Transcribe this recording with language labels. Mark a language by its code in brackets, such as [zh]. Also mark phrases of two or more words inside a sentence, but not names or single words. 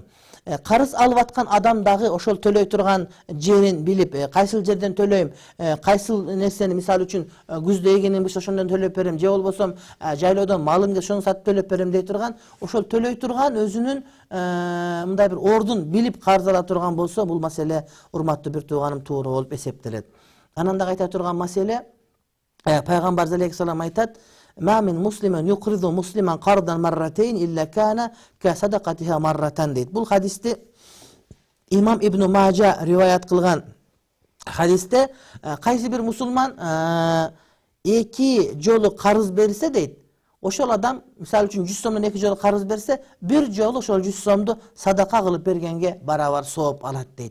[ky] Карыз алып аткан адам дагы ошол төлөй турган жерин билип, кайсыл жерден төлөйм, кайсыл нерсени, мисалы үчүн күздө эгеним болсо ошондон төлөп берем, же болбосо жайлоодон малым келсе ошону сатып төлөп берем дей турган, ошол төлөй турган өзүнүн мындай бир ордун билип карыз ала турган болсо, бул маселе урматтуу бир тууганым туура болуп эсептелет. Анан дагы айта турган маселе, пайгамбар алейхиссалам айтат: [ar] "ما من مسلم يقرض مسلما قرضا مرتين إلا كان كصدقتها مرة" [ky] дейт. Бул хадисти имам Ибн Мажа риваят кылган хадисте, кайсы бир мусулман эки жолу карыз берсе дейт, ошол адам, мисалы үчүн 100 сомдон эки жолу карыз берсе, бир жолу ошол 100 сомду садака кылып бергенге барабар сооп алат дейт.